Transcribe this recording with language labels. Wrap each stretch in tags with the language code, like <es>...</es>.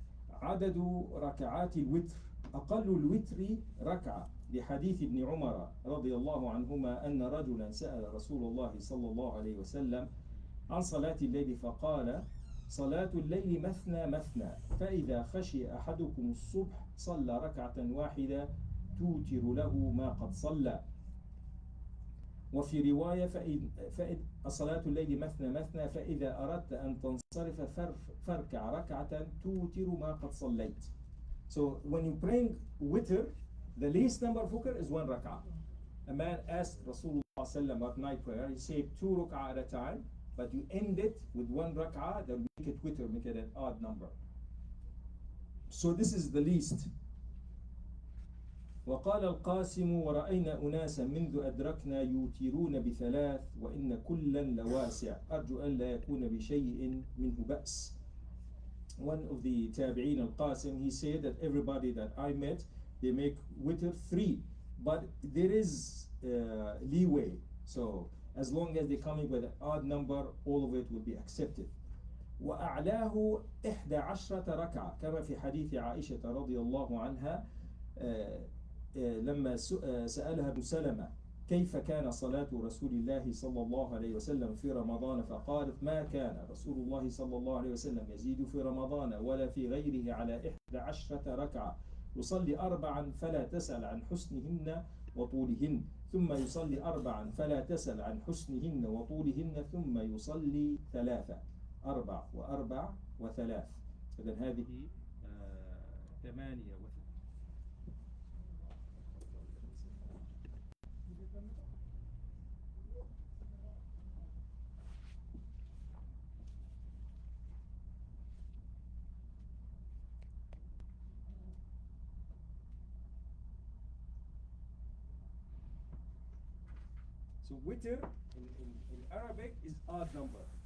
<ar>عدد ركعات الوتر أقل الوتر ركعة لحديث ابن عمر رضي الله عنهما أن رجلا سأل رسول الله صلى الله عليه وسلم عن صلاة الليل فقال صلاة الليل مثنى مثنى فإذا خشي أحدكم الصبح صلى ركعة واحدة توتر له ما قد صلى. وفي رواية فإذا صلاة الليل مثنى مثنى فإذا أردت أن تنصرف فاركع ركعة توتر ما قد صليت.</ar> <en>So when you bring witr, the least number of witr is 1 rak'ah. A man asked Rasulullah at night prayer, he said 2 rak'ah at a time, but you end it with 1 rak'ah, then make it witr, make it an odd number. So this is the least.</en> <ar>وقال القاسم ورأينا أناسا منذ أدركنا يوترون ب3 وإن كلا لواسع أرجو أن لا يكون بشيء منه بأس.</ar> <en>One of the tabi'een, al-Qasim, he said that everybody that I met, they make witr 3, but there is leeway. So as long as they're coming with an odd number, all of it will be accepted.</en> <ar>وأعلاه 11 ركعة كما في حديث عائشة رضي الله عنها لما سألها ابن سلمة كيف كان صلاة رسول الله صلى الله عليه وسلم في رمضان فقالت ما كان رسول الله صلى الله عليه وسلم يزيد في رمضان ولا في غيره على 11 ركعة يصلي 4 فلا تسأل عن حسنهن وطولهن ثم يصلي 4 فلا تسأل عن حسنهن وطولهن ثم يصلي 3 4 و4 و3. إذن هذه 8</ar> <en>So witr in Arabic is odd number.</en>